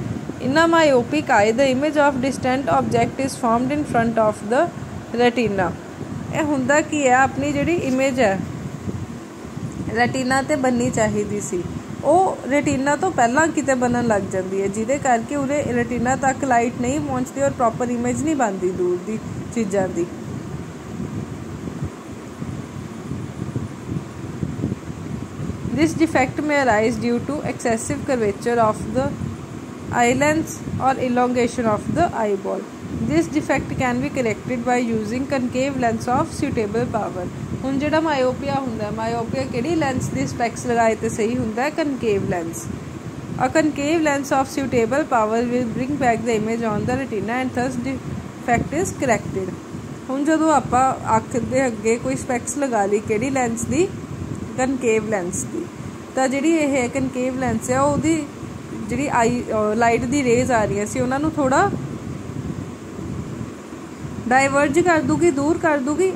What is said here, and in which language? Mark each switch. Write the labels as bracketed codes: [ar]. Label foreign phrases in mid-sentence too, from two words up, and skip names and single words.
[en] In a myopic eye the image of distant object is formed in front of the retina. [pa] ਇਹ ਹੁੰਦਾ ਕੀ ਹੈ? ਆਪਣੀ ਜਿਹੜੀ ਇਮੇਜ ਹੈ ਰੈਟੀਨਾ 'ਤੇ ਬਣਨੀ ਚਾਹੀਦੀ ਸੀ, ਉਹ ਰੈਟੀਨਾ ਤੋਂ ਪਹਿਲਾਂ ਕਿਤੇ ਬਣਨ ਲੱਗ ਜਾਂਦੀ ਹੈ, ਜਿਹਦੇ ਕਰਕੇ ਉਰੇ ਰੈਟੀਨਾ ਤੱਕ ਲਾਈਟ ਨਹੀਂ ਪਹੁੰਚਦੀ ਔਰ [en] proper image [pa] ਨਹੀਂ ਬਣਦੀ ਦੂਰ ਦੀ ਚੀਜ਼ਾਂ ਦੀ। [en] This defect may arise due to excessive curvature of the eye lens or elongation of the eyeball. This defect can be corrected by using concave lens of suitable power. [pa] ਹੁਣ ਜਿਹੜਾ ਮਾਇਓਪੀਆ ਹੁੰਦਾ, ਮਾਇਓਪੀਆ ਕਿਹੜੀ ਲੈਂਸ ਦੀ ਸਪੈਕਸ ਲਗਾਏ ਤੇ ਸਹੀ ਹੁੰਦਾ? [en] concave lens. A concave lens of suitable power will bring back the image on the retina and thus defect is corrected. [pa] ਹੁਣ ਜਦੋਂ ਆਪਾਂ ਅੱਖ ਦੇ ਅੱਗੇ ਕੋਈ ਸਪੈਕਸ ਲਗਾ ਲਈ ਕਿਹੜੀ ਲੈਂਸ ਦੀ? [en] concave lens [pa] ਦੀ, ਤਾਂ ਜਿਹੜੀ ਇਹ [en] concave lens [pa] ਆ ਉਹਦੀ ਜਿਹੜੀ ਆਈ ਲਾਈਟ ਦੀ ਰੇਜ਼ ਆ ਰਹੀਆਂ ਸੀ ਉਹਨਾਂ ਨੂੰ ਥੋੜ੍ਹਾ ਡਾਇਵਰਜ ਕਰ ਦੂਗੀ, ਦੂਰ ਕਰ ਦੂਗੀ।